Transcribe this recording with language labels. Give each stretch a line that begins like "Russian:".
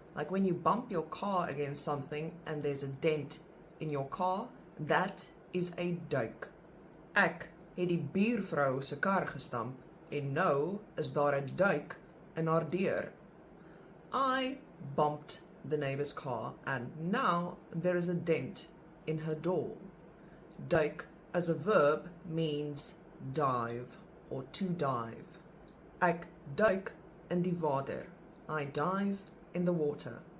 English: Like when you bump your car against something and there's a dent in your car, that is a duik.
Afrikaans: Ek het die buurvrou se kar gestamp en nou is daar 'n duik in haar deur.
English: I bumped the neighbor's car and now there is a dent in her door. Duik as a verb means dive or to dive.
Afrikaans: Ek duik in die water.
English: I dive in the water.